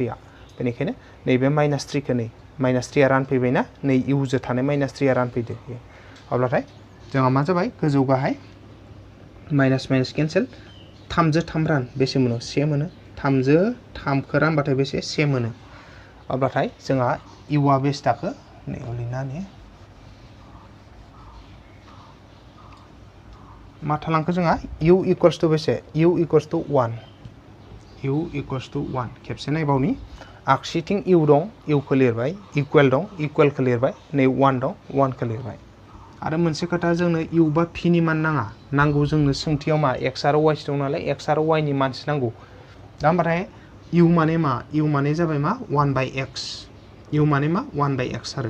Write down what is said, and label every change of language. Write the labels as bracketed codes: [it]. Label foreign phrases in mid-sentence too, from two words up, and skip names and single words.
[brx] आ बेनिखायनो नैबे माइनास 3 खौ नै माइनास 3 आ रानफैबायना नै u जो थानाय माइनास 3 आ रानफैदो अब्लाथाय जोंहा मा जाबाय गोजौ गाहाय माइनास माइनास केन्सेल 3 जो 3 रान बेसे मोनो 1 मोनो 3 जो 3 खौ रानबाथाय बेसे 1 मोनो अब्लाथाय जोंहा u आ बेसे थाखो नै लिरना होनि मा थालांखो जोंहा [en] u equals to [brx] बेसे [en] u equals to [brx] 1 खेबसे नायबावनि आगसिथिं u दं u खौ लिरबाय इक्वल दं इक्वल खौ लिरबाय नै 1 दं 1 खौ लिरबाय आरो मोनसे खोथा जोंनो u बा p नि मान नांगौ जोंनो सोंथियाव मा x आरो y दं नालाय x आरो y नि मानसि नांगौ दा होमबाथाय u माने मा u माने जाबाय मा [en] 1 by x [brx] u माने मा [en] 1 by x [brx] आरो